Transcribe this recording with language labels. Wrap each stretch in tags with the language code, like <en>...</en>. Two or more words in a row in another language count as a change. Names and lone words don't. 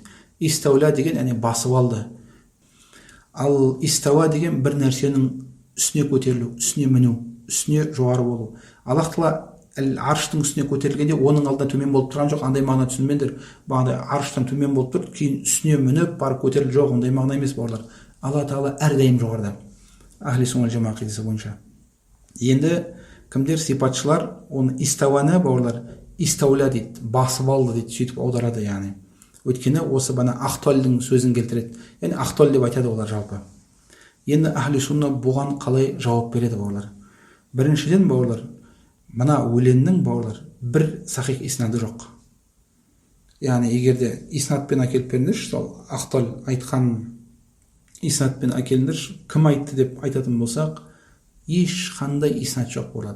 <kk>Истауля деген яғни басып алды. Ал истауа деген бір нәрсенің үстіне көтерілу, үстіне міну, үстіне жоғары болу. Аллах Тағала арштың үстіне көтерілгенде оның алдында төмен болып тұрған жоқ, андай мағына түсінбеңдер. Бағана арштан төмен болып тұр, кейін үстіне мініп барып көтерілу жоқ, ондай мағына емес бауырлар. Алла Тағала әрдайым жоғарыда.</kk> <ar>أهل السنة والجماعة</ar> <kk>ақидасы бойынша. Енді кімдер сипатшылар оны истауаны бауырлар истауля дейді, басып алды дейді, сөйтіп аударады, яғни. Өйткені осы бана Ақталдың сөзін келтіреді. Яғни Ақтал деп айтады олар жалпы. Енді</kk> <ar>أهل السنة</ar> <kk>бұған қалай жауап береді бауырлар? Біріншіден бауырлар, мына өлеңнің бауырлар бір сахих иснады жоқ. Яғни егерде иснадпен әкеліп беріңдерші, сол Ақтал айтқан иснадпен әкеліңдерші, кім айтты деп айтатын болсақ, ешқандай иснат жоқ бауырлар.</kk>